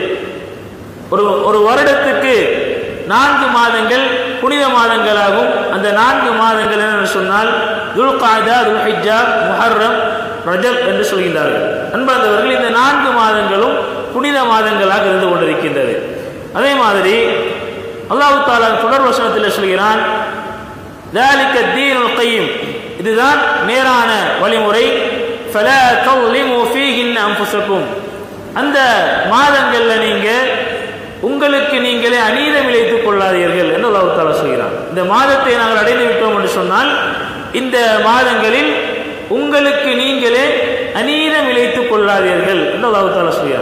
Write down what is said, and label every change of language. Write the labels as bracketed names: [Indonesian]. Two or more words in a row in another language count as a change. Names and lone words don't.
[Tamil] ஒரு வருடத்துக்கு 4 மாதங்கள் புனித மாதங்களாகும். அந்த 4 மாதங்கள் என்ன சொன்னால் துல்காதா, துல்ஹிஜ்ஜா, முஹர்ரம், ரஜப் என்று சொல்கின்றார்கள். அன்பார்ந்தவர்கள், இந்த 4 மாதங்களும் புனித மாதங்களாக இருந்து கொண்டிருக்கின்றது. அதே மாதிரி [Arabic] الله تعالى [Tamil] தொடர் வசனத்தில் சொல்கிறான், [Arabic] ذَلِكَ الدِّينُ الْقَيِّمُ, [Tamil] இதுதான் நேரான வழிமுறை. [Arabic] فَلَا تَظْلِمُوا فِيهِنَّ أَنفُسَكُمْ, [Tamil] அந்த மாதங்கள்ல நீங்க உங்களுக்கு நீங்களே அநீதம் இழைத்துக் கொள்ளாதீர்கள் என்று [Arabic] الله تعالى [Tamil] சொல்கிறான். இந்த மாதத்தை நாங்கள் அடைந்து விட்டோம் என்று சொன்னால் இந்த மாதங்களில் உங்களுக்கு நீங்களே அநீதம் இழைத்துக் கொள்ளாதீர்கள் என்று [Arabic] الله تعالى [Tamil] சொல்கிறான்.